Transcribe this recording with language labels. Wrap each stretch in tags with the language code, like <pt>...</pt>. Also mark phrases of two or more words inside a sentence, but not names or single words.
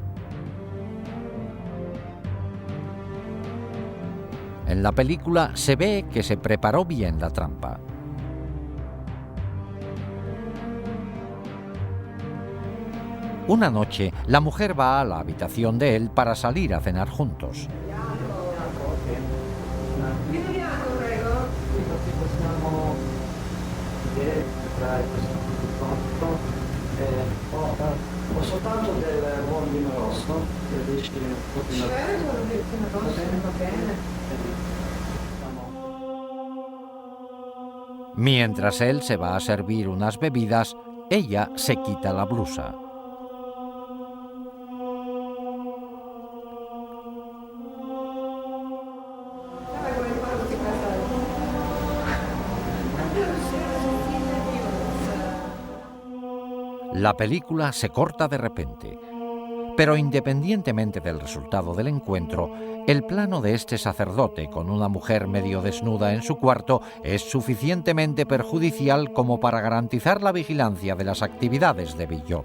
<es>En la película se ve que se preparó bien la trampa. Una noche, la mujer va a la habitación de él para salir a cenar juntos.</es> <it>Ho soltanto del buon vino rosso, che dici</it> <es>Mientras él se va a servir unas bebidas, ella se quita la blusa. La película se corta de repente, pero independientemente del resultado del encuentro, el plano de este sacerdote con una mujer medio desnuda en su cuarto es suficientemente perjudicial como para garantizar la vigilancia de las actividades de Villot.</es>